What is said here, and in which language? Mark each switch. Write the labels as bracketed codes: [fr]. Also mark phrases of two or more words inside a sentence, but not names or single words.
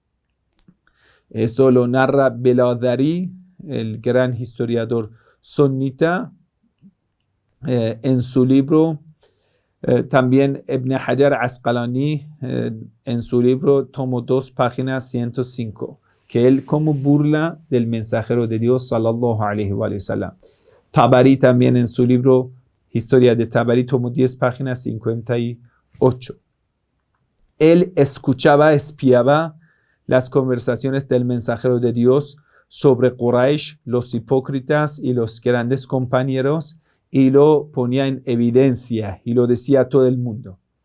[es] Esto lo narra Beladari, el gran historiador sunnita, en su libro. También Ibn Hajar Asqalani en su libro, tomo 2, página 105, que él como burla del mensajero de Dios [ar] صلى الله عليه وسلم. [es] Tabari también en su libro Historia de Tabari, tomo 10, página 58. Él escuchaba, espiaba las conversaciones del mensajero de Dios sobre Quraysh, los hipócritas y los grandes compañeros, y lo ponía en evidencia y lo decía a todo el mundo.